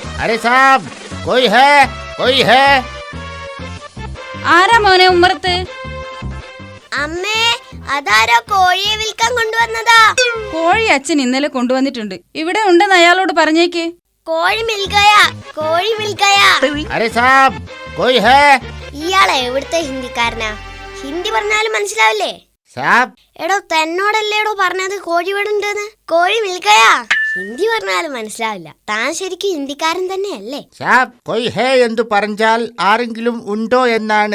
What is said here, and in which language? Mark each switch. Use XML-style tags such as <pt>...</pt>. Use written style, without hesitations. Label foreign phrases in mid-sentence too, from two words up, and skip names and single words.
<hi>अरे साहब कोई है कोई है</hi> <ml>ആരാ മോനെ ഉമ്മറത്ത്? അമ്മേ, അതാരോ കോഴിയെ വിൽക്കാൻ കൊണ്ടുവന്നതാ. കോഴി അച്ഛൻ ഇന്നലെ കൊണ്ടുവന്നിട്ടുണ്ട്. ഇവിടെ ഉണ്ടെന്ന് അയാളോട് പറഞ്ഞേക്ക്. കോഴി മിൽഗയാ, കോഴി മിൽഗയാ.</ml> <hi>अरे साहब कोई है</hi> <ml>ഇയാളെ എവിടുത്തെ ഹിന്ദിക്കാരനാ? ഹിന്ദി പറഞ്ഞാലും മനസ്സിലാവില്ലേ?</ml> <hi>साहब</hi> <ml>എടോ, തന്നോടല്ലേടോ പറഞ്ഞത് കോഴി ഇവിടെ ഉണ്ടെന്ന്. കോഴി മിൽഗയാ. ഹിന്ദി പറഞ്ഞാലും മനസ്സിലാവില്ല. താൻ ശരിക്കും ഹിന്ദിക്കാരൻ തന്നെയല്ലേ?</ml> <hi>साब कोई है</hi> <ml>എന്ന് പറഞ്ഞാൽ ആരെങ്കിലും ഉണ്ടോ എന്നാണ്.</ml>